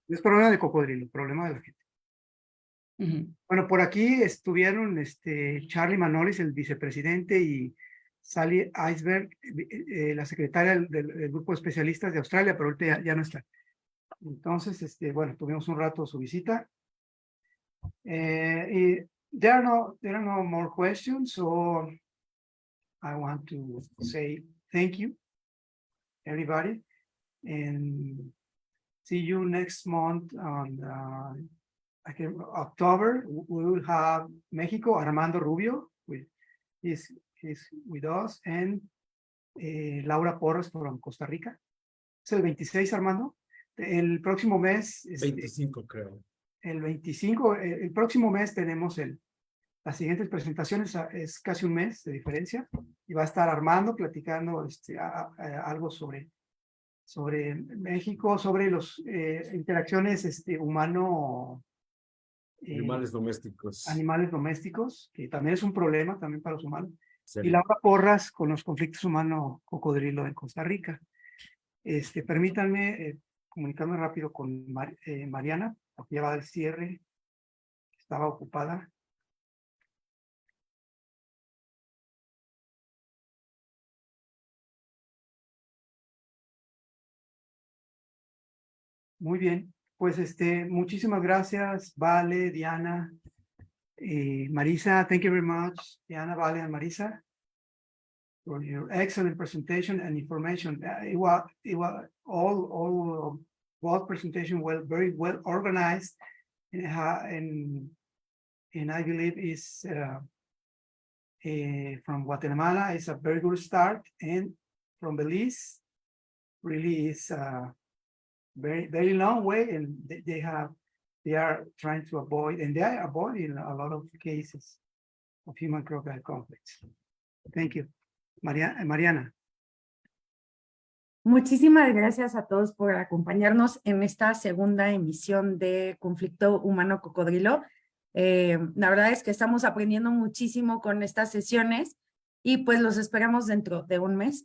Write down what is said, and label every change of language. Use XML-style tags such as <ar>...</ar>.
<es>No es problema de cocodrilo, problema de la gente. Bueno, por aquí estuvieron Charlie Manolis, el vicepresidente, y Sally Iceberg, la secretaria del grupo de especialistas de Australia, pero ahorita ya no está. Entonces, bueno, tuvimos un rato su visita.</es> <en>Y there are no more questions, so I want to say thank you, everybody, and see you next month on October, we will have Mexico, Armando Rubio, he's with us, and Laura Porras from Costa Rica.</en> <es>Es el 26, Armando. El próximo mes. 25, creo. El 25, el próximo mes tenemos las siguientes presentaciones, es casi un mes de diferencia, y va a estar Armando platicando algo sobre México, sobre las interacciones humano. Animales domésticos. Animales domésticos, que también es un problema también para los humanos. Serio. Y Laura Porras con los conflictos humano-cocodrilo en Costa Rica. Permítanme comunicarme rápido con Mariana, porque ya va al cierre, estaba ocupada. Muy bien, pues muchísimas gracias, Vale, Diana, Marisa.</es> <en>Thank you very much, Diana, Vale, and Marisa, for your excellent presentation and information. It was all both presentation very well organized, and I believe is from Guatemala is a very good start, and from Belize really is very long way, and they are trying to avoid, and they are avoiding a lot of cases of human-crocodile conflicts. Thank you. Mariana.</en> <es>Muchísimas gracias a todos por acompañarnos en esta segunda emisión de Conflicto Humano-Cocodrilo. La verdad es que estamos aprendiendo muchísimo con estas sesiones y pues los esperamos dentro de un mes.</es>